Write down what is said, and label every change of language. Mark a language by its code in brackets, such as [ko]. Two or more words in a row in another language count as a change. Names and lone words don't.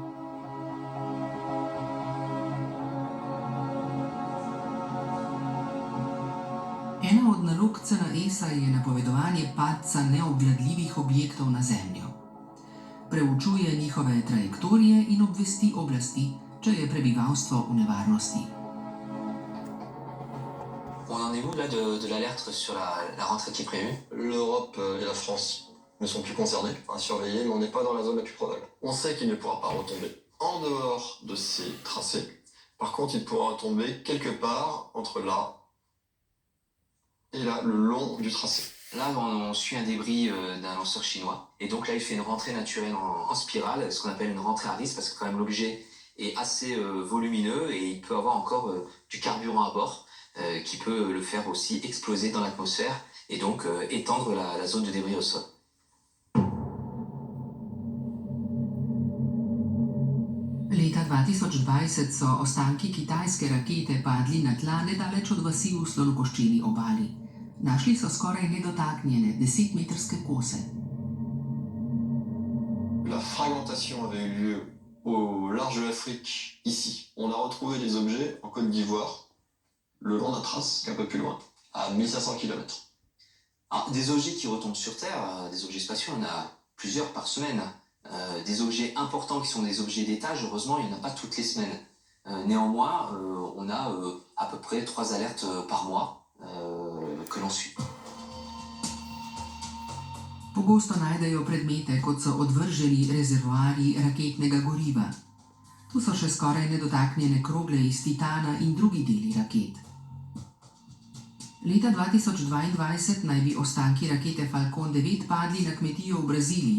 [sl] Ena od nalog CNES-a je napovedovanje padca neobvladljivih objektov na Zemljo. Preučuje njihove trajektorije in obvesti oblasti, če je prebivalstvo v nevarnosti. [fr] qu'attendez-vous là de l'alerte sur la rentrée qui est prévue? L'Europe et la France ne sont plus concernés à surveiller, mais on n'est pas dans la zone la plus probable. On sait qu'il ne pourra pas retomber en dehors de ces tracés. Par contre, il pourra retomber quelque part entre là et là, le long du tracé. Là, on suit un débris d'un lanceur chinois. Et donc là, il fait une rentrée naturelle en spirale, ce qu'on appelle une rentrée à risque, parce que quand même l'objet est assez volumineux et il peut avoir encore du carburant à bord qui peut le faire aussi exploser dans l'atmosphère et donc étendre la zone de débris au sol. [sl] Leta 2020 so ostanki kitajske rakete padli na tla nedaleč od vasi v slonokoščeni obali. Našli so skoraj nedotaknjene 10-metrske kose. [fr] La fragmentation avait eu lieu au large de l'Afrique, ici. On a retrouvé des objets en Côte d'Ivoire, le long d'un trace, un peu plus loin, à 1500 km. Alors, des objets qui retombent sur Terre, des objets spatiaux, on a plusieurs par semaine. Des objets importants qui sont des objets d'étage, heureusement, il n'y en a pas toutes les semaines. Néanmoins, on a à peu près 3 alertes par mois que l'on suit. [sl] Pogosto najdejo predmete, kot so odvrženi rezervoarji raketnega goriva. Tu so še skoraj nedotaknjene krogle iz titana in drugi deli raket. Leta 2022 naj bi ostanki rakete Falcon 9 padli na kmetijo v Braziliji.